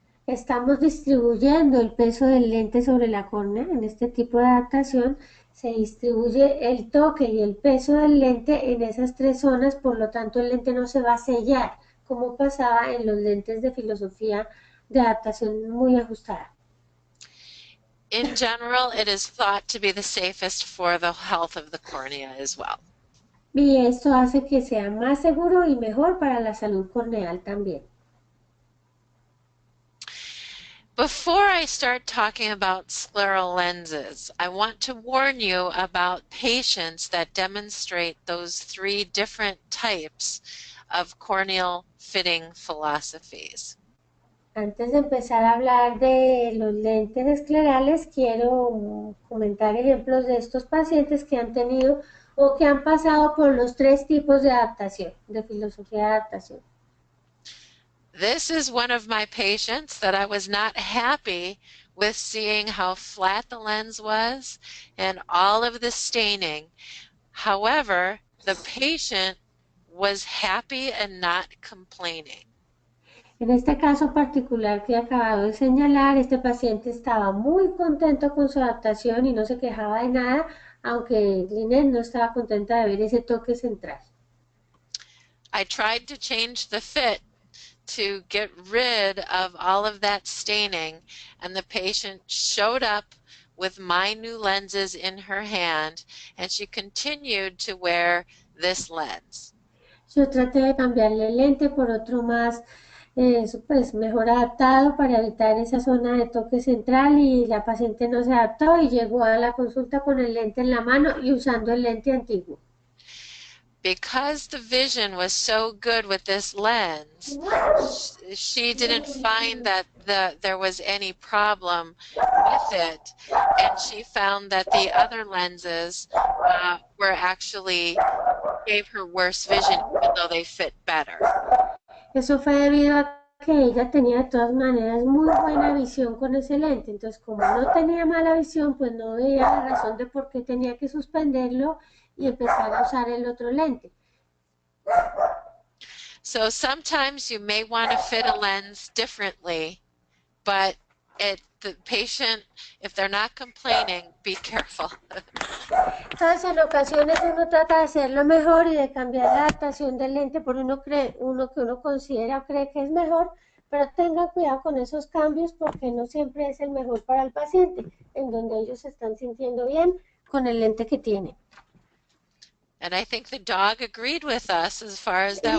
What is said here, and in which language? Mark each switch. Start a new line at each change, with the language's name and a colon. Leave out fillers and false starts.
Spanish: Estamos distribuyendo el peso del lente sobre la córnea. En este tipo de adaptación se distribuye el toque y el peso del lente en esas tres zonas, por lo tanto el lente no se va a sellar, como pasaba en los lentes de filosofía de adaptación muy ajustada.
English: In general, it is thought to be the safest for the health of the cornea as well.
Spanish: Y esto hace que sea más seguro y mejor para la salud corneal también.
English: Before I start talking about scleral lenses, I want to warn you about patients that demonstrate those three different types of corneal fitting philosophies.
Spanish: Antes de empezar a hablar de los lentes esclerales, quiero comentar ejemplos de estos pacientes que han tenido o que han pasado por los tres tipos de adaptación, de filosofía de adaptación.
English: This is one of my patients that I was not happy with seeing how flat the lens was and all of the staining. However, the patient was happy and not complaining.
Spanish: En este caso particular que he acabado de señalar, este paciente estaba muy contento con su adaptación y no se quejaba de nada, aunque Lynette no estaba contenta de ver ese toque central.
English: I tried to change the fit to get rid of all of that staining, and the patient showed up with my new lenses in her hand, and she continued to wear this lens.
Spanish: Yo traté de cambiarle el lente por otro más pues mejor adaptado para evitar esa zona de toque central y la paciente no se adaptó y llegó a la consulta con el lente en la mano y usando el lente antiguo.
English: Because the vision was so good with this lens, she didn't find that there was any problem with it, and she found that the other lenses were actually gave her worse vision even though they fit better.
Spanish: Eso fue debido a que ella tenía de todas maneras muy buena visión con ese lente, entonces como no tenía mala visión, pues no veía la razón de por qué tenía que suspenderlo y empezar a usar el otro lente.
English: So sometimes you may want to fit a lens differently, but the patient, if they're not complaining, be careful.
Spanish: Entonces en ocasiones uno trata de hacerlo mejor y de cambiar la adaptación del lente por uno que uno considera o cree que es mejor, pero tengan cuidado con esos cambios porque no siempre es el mejor para el paciente, en donde ellos se están sintiendo bien con el lente que tienen.
English: And I think the dog agreed with us as far as that